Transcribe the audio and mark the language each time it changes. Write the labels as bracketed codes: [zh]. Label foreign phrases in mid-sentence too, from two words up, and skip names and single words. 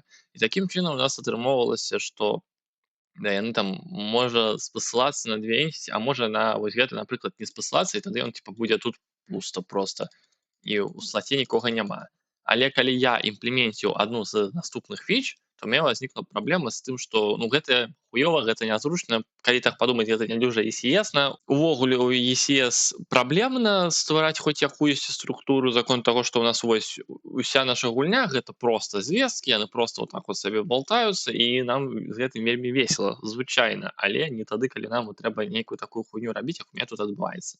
[be] І такім чынам у нас атрымоўвалася, што да, яны там можа спасылацца на две энціці, а можа на вось гэта, напрыклад, не спасылацца, і тады ён типа будзе тут пуста проста, і ў слаце нікога няма. Але калі я імплеменціў адну з наступных фіч, то [ru] у меня возникла [be] праблема з тым, што ну гэта хуёва, гэта нязручна. Калі так падумаць, гэта не дужа ECS-на. Увогуле у ECS праблемна ствараць хоць якуюсь структуру за конт таго, што ў нас вось уся наша гульня гэта проста звесткі, яны проста вот так вот сабе болтаюцца, і нам з гэтым вельмі весела, звычайна, але не тады, калі нам трэба нейкую такую хуйню рабіць, як [ru] у меня [be] тут адбываецца.